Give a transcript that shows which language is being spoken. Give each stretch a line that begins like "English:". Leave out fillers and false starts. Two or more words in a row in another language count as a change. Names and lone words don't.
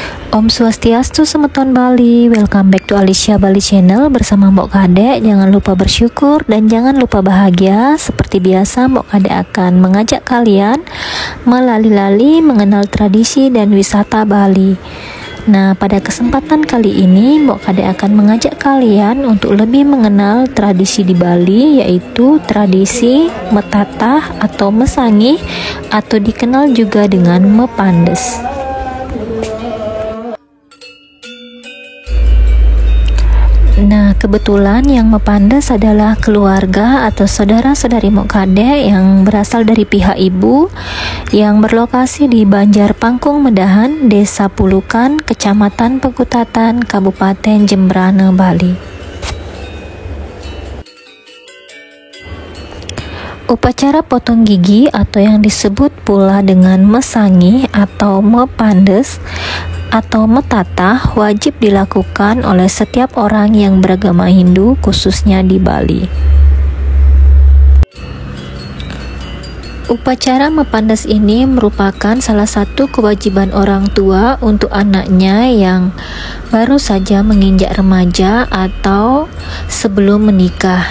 Balinese: Om Swastiastu, Semeton Bali.
English: Welcome back to Alicia Bali Channel bersama Mbok Kadek.
Indonesian: Jangan lupa bersyukur dan jangan lupa bahagia. Seperti biasa, Mbok Kadek akan mengajak kalian melali-lali mengenal tradisi dan wisata Bali. Nah, pada kesempatan kali ini Mbok Kadek akan mengajak kalian untuk lebih mengenal tradisi di Bali, yaitu tradisi Metatah atau Mesangi atau dikenal juga dengan Mepandes. Nah, kebetulan yang Mepandes adalah keluarga atau saudara-saudari Mbok Kadek yang berasal dari pihak ibu yang berlokasi di Banjar Pangkung Medahan, Desa Pulukan, Kecamatan Pekutatan, Kabupaten Jembrana, Bali. Upacara potong gigi atau yang disebut pula dengan Mesangi atau Mepandes atau Metatah wajib dilakukan oleh setiap orang yang beragama Hindu, khususnya di Bali. Upacara Mepandes ini merupakan salah satu kewajiban orang tua untuk anaknya yang baru saja menginjak remaja atau sebelum menikah.